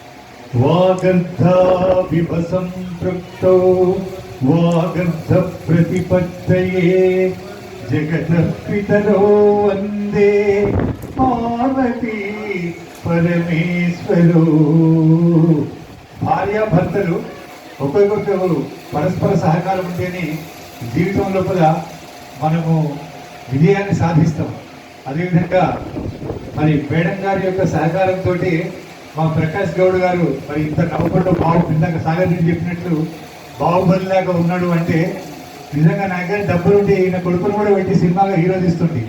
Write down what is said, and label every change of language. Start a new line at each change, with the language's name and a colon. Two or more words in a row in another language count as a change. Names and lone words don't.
Sanskrit: वागर्धाभिवसं तृप्तो वागर्ध प्रतिपत्तये जगतः पितरो वन्दे पार्वती परमेश्वरो।
Telugu: భార్యాభర్తలు ఒకరికొకరు పరస్పర సహకారం ఉంటేనే జీవితం లోపల మనము విజయాన్ని సాధిస్తాం. అదేవిధంగా మరి మేడం గారి యొక్క సహకారంతో మా ప్రకాష్ గౌడ్ గారు మరి ఇంత నవ్వుకుంటూ ఇందాక సాగర్ రెడ్డి చెప్పినట్లు బాహుబలిలాగా ఉన్నాడు అంటే నిజంగా నా దగ్గర డబ్బులు ఉంటే ఈయన కొడుకును కూడా పెట్టి సినిమాగా హీరో తీస్తుంది.